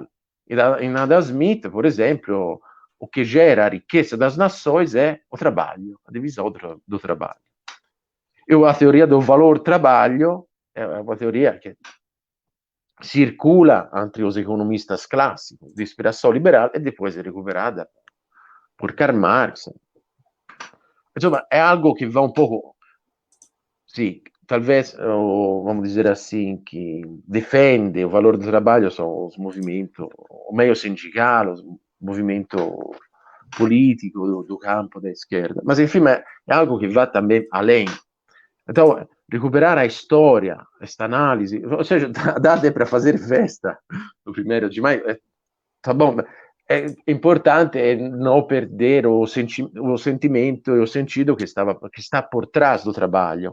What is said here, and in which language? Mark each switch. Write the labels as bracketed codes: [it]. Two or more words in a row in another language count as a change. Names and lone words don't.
[pt] Em Adam Smith, por exemplo, o que gera a riqueza das nações é o trabalho, a divisão do trabalho. E a teoria do valor trabalho é uma teoria que circula entre os economistas clássicos de inspiração liberal e depois é recuperada por Karl Marx. [it] Insomma, è algo che va un poco, sì, [pt] talvez, vamos dizer assim, que defende o valor do trabalho são os movimentos, o meio sindical, o movimento político do campo da esquerda. Mas, enfim, é algo que vai também além. Então, recuperar a história, esta análise, ou seja, dá até para fazer festa no 1º de maio, tá bom, é importante não perder o sentimento e o sentido que está por trás do trabalho.